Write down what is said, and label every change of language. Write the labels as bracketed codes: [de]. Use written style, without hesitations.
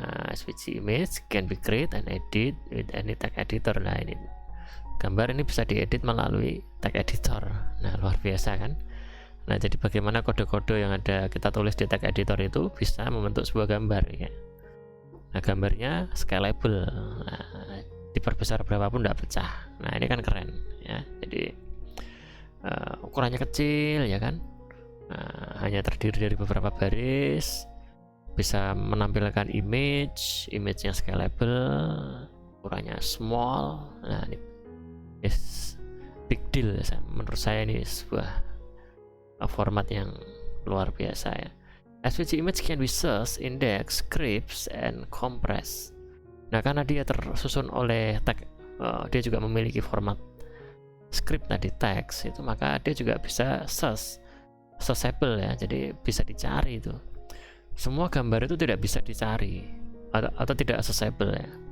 [en] SVG image can be created and edit with any tag editor. [id] Nah, ini gambar ini bisa diedit melalui tag editor. Nah, luar biasa kan. Nah, jadi bagaimana kode-kode yang ada kita tulis di tag editor itu bisa membentuk sebuah gambar ya. Nah, gambarnya scalable. Nah, diperbesar berapapun tidak pecah. Nah, ini kan keren ya. Jadi ukurannya kecil ya kan. Hanya terdiri dari beberapa baris, bisa menampilkan image yang scalable, ukurannya small. Nah, ini [en] big deal [id] ya. Menurut saya ini sebuah format yang luar biasa ya. [en] SVG image can be searched, index, scripts, and compress. [id] Nah, karena dia tersusun oleh tag, dia juga memiliki format script tadi, teks itu, maka dia juga bisa searchable ya, jadi bisa dicari itu. Semua gambar itu tidak bisa dicari atau tidak accessible ya.